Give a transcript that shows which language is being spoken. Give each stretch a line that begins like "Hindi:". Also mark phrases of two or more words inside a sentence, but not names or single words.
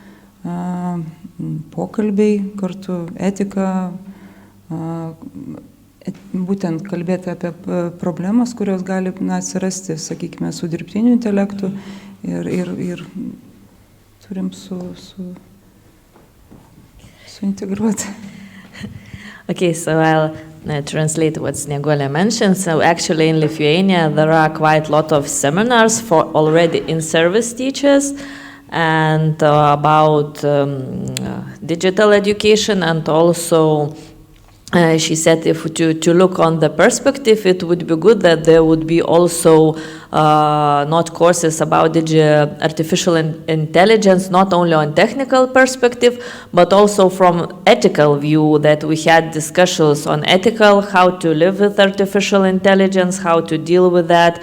Lithuanian: pokalbiai, kartu etika, būtent kalbėti apie problemas, kurios gali atsirasti, sakykime, su dirbtiniu intelektu, ir turim suintegruoti.
English: Okay, so I'll translate what Snieguolė mentioned. So actually in Lithuania there are quite a lot of seminars for already in-service teachers, and about digital education, and also she said if to look on the perspective, it would be good that there would be also not courses about artificial intelligence, not only on technical perspective, but also from ethical view, that we had discussions on ethical, how to live with artificial intelligence, how to deal with that.